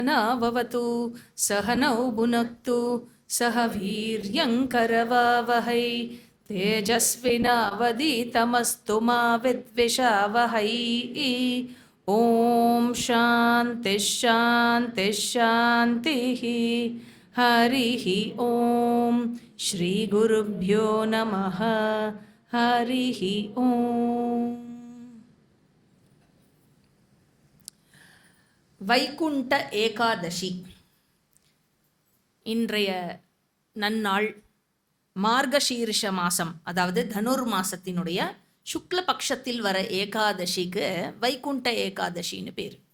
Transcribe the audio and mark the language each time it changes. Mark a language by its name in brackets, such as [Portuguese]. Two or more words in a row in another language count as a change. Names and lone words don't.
[Sanskrit] सहनाववतु सहनौ भुनक्तु सह वीर्यङ्करवावहै तेजस्विनावधीतमस्तु मा विद्विषावहै। ॐ शान्तिः शान्तिः शान्तिः। हरिः ॐ श्रीगुरुभ्यो नमः। हरिः ॐ। [Tamil] வைகுண்ட ஏகாதசி இன்றைய நன்னாள். மார்கசீர்ஷ மாசம், அதாவது தனுர் மாசத்தினுடைய சுக்ல பட்சத்தில் வர ஏகாதசிக்கு வைகுண்ட ஏகாதசின்னு பேர்.